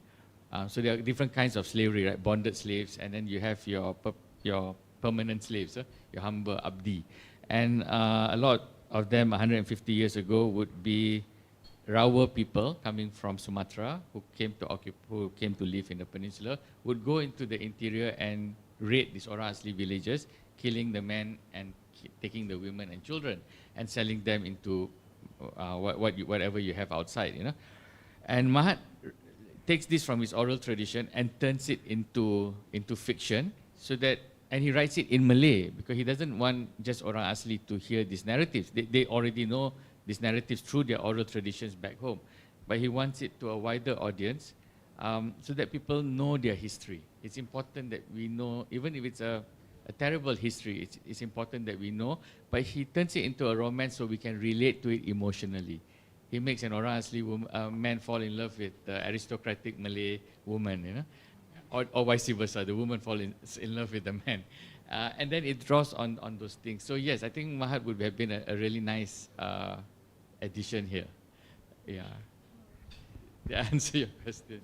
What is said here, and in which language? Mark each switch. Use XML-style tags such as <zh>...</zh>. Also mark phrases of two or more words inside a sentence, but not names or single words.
<en>So there are different kinds of slavery, right? Bonded slaves, and then you have your permanent slaves, your</en> <ms>hamba abdi.</ms> <en>And a lot of them 150 years ago would be Rawa people coming from Sumatra who came to live in the peninsula, would go into the interior and raid these orang asli villages, killing the men and taking the women and children and selling them into whatever you have outside, And Mahat takes this from his oral tradition and turns it into fiction, and he writes it in Malay because he doesn't want just orang asli to hear these narratives. They already know these narratives through their oral traditions back home, but he wants it to a wider audience so that people know their history. It's important that we know, even if it's a terrible history, it's important that we know, but he turns it into a romance so we can relate to it emotionally. He makes an orang asli man fall in love with the aristocratic Malay woman, or vice versa, the woman fall in love with the man. And then it draws on those things. So yes, I think Mahat would have been a really nice addition here. Yeah. Did I answer your question?</en>